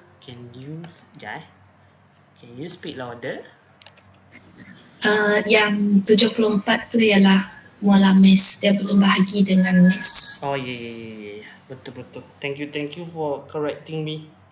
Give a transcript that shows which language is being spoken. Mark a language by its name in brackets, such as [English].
[English] Can you, [Malay] sekejap [English] Can you speak louder? [Malay] Yang 74 tu ialah molar mass. Dia belum bahagi dengan mass. [English] Oh, yeah. Betul. Thank you for correcting me.